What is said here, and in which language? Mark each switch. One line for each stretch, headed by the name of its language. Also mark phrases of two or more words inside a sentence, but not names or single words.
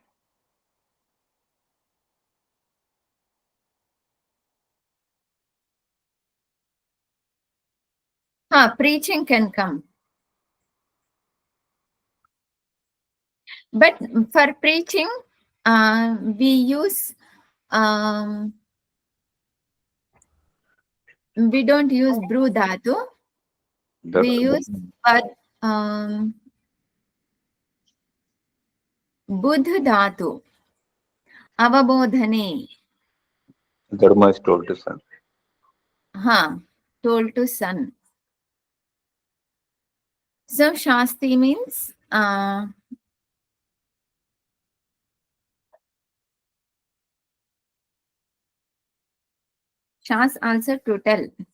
English: Preaching can come. But for preaching, we use, we don't use bru dhatu. We use buddha dhatu. Avabodhane. Dharma is told to son. Told to son. So Shasti means Shas also to tell.